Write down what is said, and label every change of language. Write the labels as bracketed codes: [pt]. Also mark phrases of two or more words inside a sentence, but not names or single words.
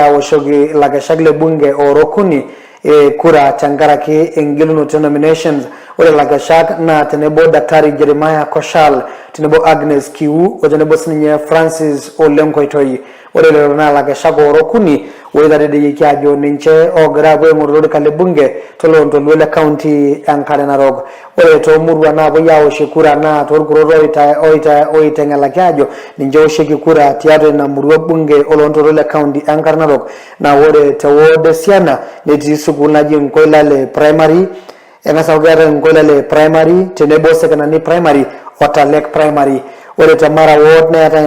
[mas] awoshoki lagashak le bunge orokuni kura changaraki engilunoto nominations ore lagashak na tenebo Daktari Jeremiah Koshal tenebo Agnes Kiu tenebo sinye Francis Olenkoitoi ore lona lagashak orokuni ore dade yikajo ninche ograbo ngororo kale bunge tolondolo le county ankare Narok ore to murwa na bo yawo shikura na torkuroro oita ngalakajo ninje oshiki kura tiare na murwa bunge olondolo le county ankare Narok na ore tawode siana neti sukula jinkoilale primary engasawgara ngoilale primary tenebo [en] secondary primary [mas] otalek primary ore tamara ward na ata